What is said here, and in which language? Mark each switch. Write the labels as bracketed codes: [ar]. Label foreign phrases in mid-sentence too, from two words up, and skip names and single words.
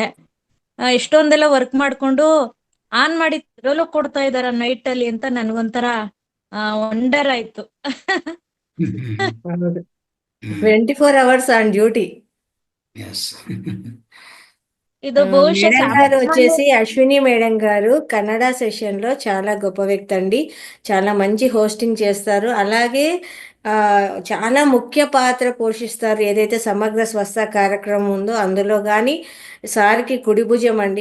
[kn] ಎಷ್ಟೊಂದೆಲ್ಲ ವರ್ಕ್ ಮಾಡ್ಕೊಂಡು ಆನ್ ಮಾಡಿ ಕೊಡ್ತಾ ಇದಾರ ನೈಟ್ ಅಲ್ಲಿ ಅಂತ ನನ್ಗೊಂಥರ ವಂಡರ್ ಆಯ್ತು. ಹೌದು, [en] 24 hours on duty. [te] ఎస్. [kn] ಇದು ಬಹುಶಃ [te] మేడం గారు వచ్చేసి అశ్విని మేడం గారు కన్నడ సెషన్ లో చాలా గొప్ప వ్యక్తి అండి. చాలా మంచి హోస్టింగ్ చేస్తారు. అలాగే చాలా ముఖ్య పాత్ర పోషిస్తారు. ఏదైతే సమగ్ర స్వస్థ కార్యక్రమం ఉందో అందులో కానీ సార్కి కుడి భుజం అండి.